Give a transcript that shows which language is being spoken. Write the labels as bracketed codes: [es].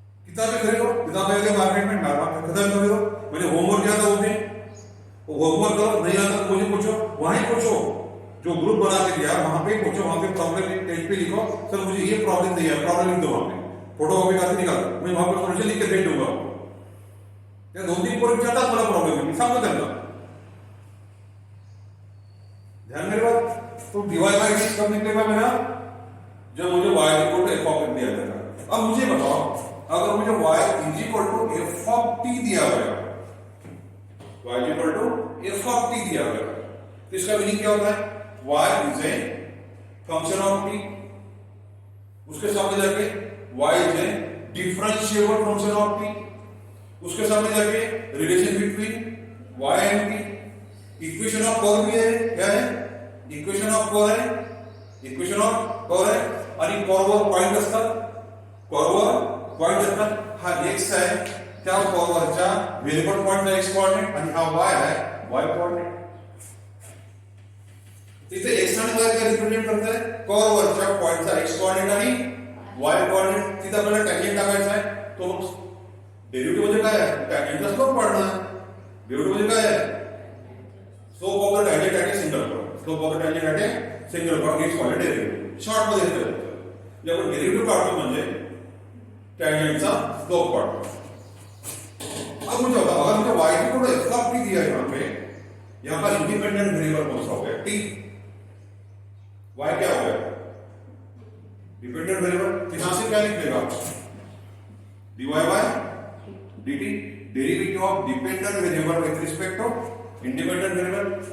[hi] किताबें खरीदो, किताबें के मार्केट में किताबें खरीदो. मैंने होमवर्क किया था उस दिन, वो होमवर्क करो, नहीं आता तो मुझे पूछो, वहीं पूछो, जो ग्रुप बना के दिया वहां पे पूछो, वहां पे प्रॉब्लम पेज पे लिखो, सर मुझे ये प्रॉब्लम नहीं है, प्रॉब्लम लिख दो वहां पे, फोटो कॉपी करके निकाल, मैं वहां पे सोल्यूशन लिख के भेज दूंगा. [mr] या 2-3 पोर विचारतात मला प्रॉब्लेम आहे, सांगतो त्यांना. [hi] ध्यान मेरी बात, तो डीवाई बाय डी कब निकलेगा मेरा, जब मुझे y equal to F of x दिया जाएगा. अब मुझे बताओ, अगर मुझे [en] y is equal to f of t [hi] दिया गया, y equal to F of t दिया गया, तो इसका मीनिंग क्या होता है, y is a function of t, उसके सामने जाके y is a differentiable function of t, उसके सामने जाके relation between y and t. Equation of curve भी है, क्या है, इक्वेशन ऑफ कर्व है, इक्वेशन ऑफ कर्व है. [mr] आणि कर्ववर पॉइंट असतात, कर्ववर पॉइंट असतात. हा x आहे, त्या कर्ववरच्या व्हेरिएबल पॉइंटचा x कोऑर्डिनेट, आणि हा y आहे y कोऑर्डिनेट. तिथे x आणि y काय रिप्रेझेंट करताय, कर्ववरच्या पॉइंटचा x कोऑर्डिनेट आणि y कोऑर्डिनेट. तिथे आपल्याला टॅंजेंट टाकायचा आहे, तो डेरिव्हेटिव्ह म्हणजे काय आहे, टॅंजेंटचा स्लोप काढणार. डेरिव्हेटिव्ह म्हणजे काय आहे, [en] Slope of the tangent at a single point, slope of the tangent at a single point is called derivative. [mr] Short मध्ये येतं, जे आपण डेरिव्हेटिव्ह काढतो म्हणजे टैंजेंट का स्लोप काढतो. [hi] अब मुझे बताओ, अगर मुझे y की थोड़ा एफ ऑफ t दिया है यहाँ पर इंडिपेंडेंट वेरिएबल कौन सा हो गया, t. y क्या हो गया, डिपेंडेंट वेरिएबल. यहां से क्या निकलेगा, dy by dt, [en] Derivative of dependent variable with respect to independent variable.